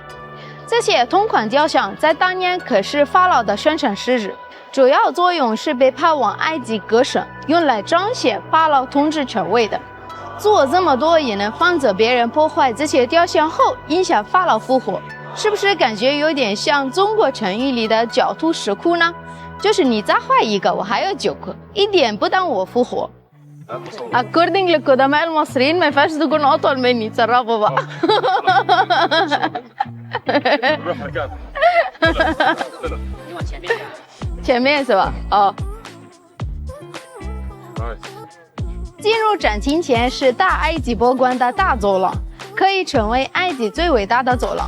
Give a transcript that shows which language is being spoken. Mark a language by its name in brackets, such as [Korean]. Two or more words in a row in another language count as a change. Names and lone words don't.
[Chinese] 这些同款雕像在当年可是法老的宣传狮子，主要作用是被派往埃及各省，用来彰显法老统治权威的。做这么多也能防止别人破坏这些雕像后影响法老复活。是不是感觉有点像中国成语里的狡兔石窟呢？就是你再坏一个，我还有9个，一点不耽误我复活。 [English] According to [Arabic] القدماء المصريين ما ينفعش تكون أطول مني تصرفوا بقى. [Chinese] 前面是吧？哦。进入展厅前是大埃及博物馆的大走廊，可以成为埃及最伟大的走廊。